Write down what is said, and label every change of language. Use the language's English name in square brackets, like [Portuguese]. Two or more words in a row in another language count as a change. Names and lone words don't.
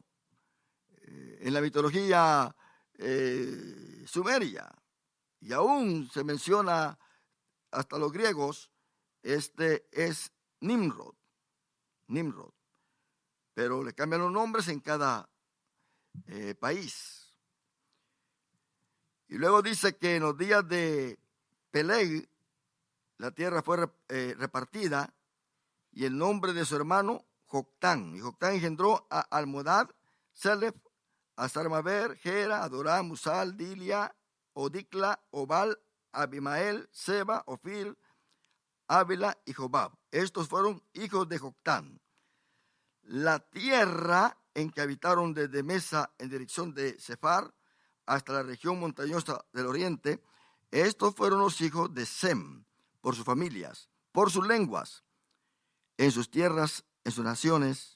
[Spanish] En la mitología sumeria, y aún se menciona hasta los griegos, este es Nimrod, pero le cambian los nombres en cada país. Y luego dice que en los días de Peleg la tierra fue repartida, y el nombre de su hermano Joctán. Y Joctán engendró a Almodad, Selef, a Sarmaber, Gera, Adoram, Musal, Dilia, Odicla, Obal, Abimael, Seba, Ofir, Ávila y Jobab. Estos fueron hijos de Joctán. La tierra en que habitaron desde Mesa en dirección de Sefar hasta la región montañosa del oriente, estos fueron los hijos de Sem, por sus familias, por sus lenguas, en sus tierras, en sus naciones.